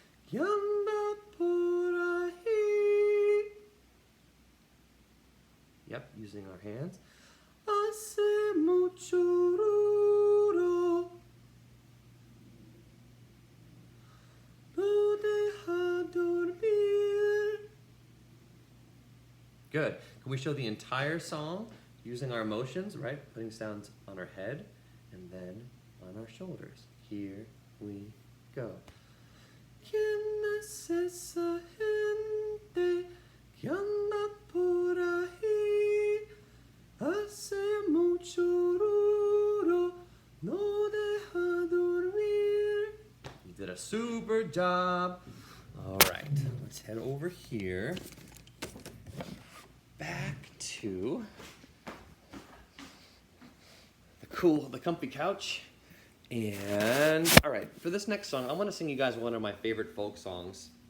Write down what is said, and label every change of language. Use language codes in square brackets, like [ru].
[es] ¿Quién anda por ahí? [en] Yep, using our hands. [es] Hace mucho duro, no deja dormir. [en] Good. Can we show the entire song using our emotions, right? Putting sounds on our head and then on our shoulders. Here we go. [es] ¿Quién es esa gente que anda por ahí? Hace mucho ruido, no deja dormir. [en] You did a super job. All right, let's head over here. Back to the comfy couch. And all right, for this next song, I want to sing you guys one of my favorite folk songs.